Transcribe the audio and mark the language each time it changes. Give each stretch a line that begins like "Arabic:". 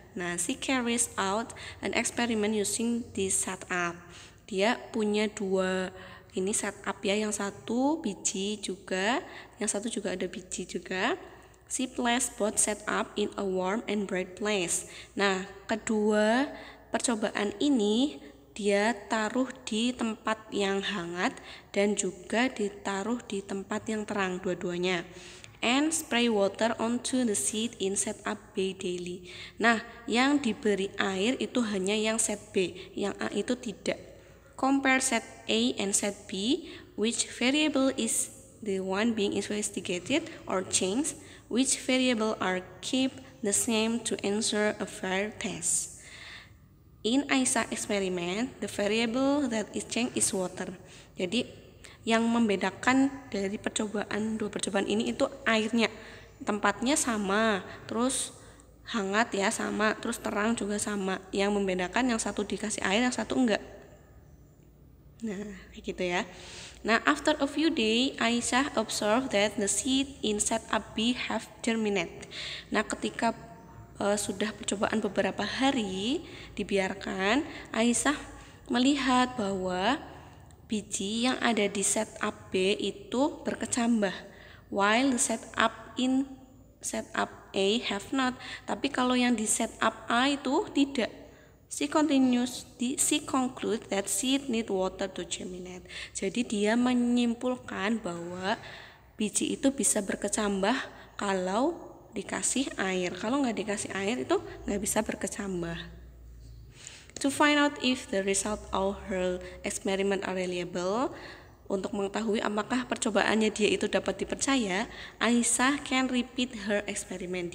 English: Nah, she carries out an experiment using this setup.
Indonesian: Dia punya dua ini setup ya, yang satu biji juga, yang satu juga ada biji juga.
English: She placed both setup in a warm and bright place.
Indonesian: Nah, kedua percobaan ini dia taruh di tempat yang hangat dan juga ditaruh di tempat yang terang dua-duanya.
English: And spray water onto the seed in set up B daily.
Indonesian: Nah, yang diberi air itu hanya yang set B, yang A itu tidak.
English: Compare set A and set B, which variable is the one being investigated or changed, which variable are kept the same to answer a fair test. In Aisyah experiment, the variable that is changed is water.
Indonesian: Jadi yang membedakan dari dua percobaan ini itu airnya, tempatnya sama, terus hangat ya sama, terus terang juga sama. Yang membedakan yang satu dikasih air, yang satu enggak. Nah, kayak gitu ya.
English: Nah, after a few days, Aisyah observed that the seed in setup B have germinated.
Indonesian: Nah, ketika sudah percobaan beberapa hari dibiarkan, Aisyah melihat bahwa biji yang ada di setup B itu berkecambah,
English: while the setup in setup A have not.
Indonesian: Tapi kalau yang di setup A itu tidak.
English: She conclude that seed need water to germinate.
Indonesian: Jadi dia menyimpulkan bahwa biji itu bisa berkecambah kalau dikasih air. Kalau nggak dikasih air itu nggak bisa berkecambah.
English: To find out if the result of her experiment are reliable,
Indonesian: untuk mengetahui apakah percobaannya dia itu dapat dipercaya,
English: Aisyah can repeat her experiment.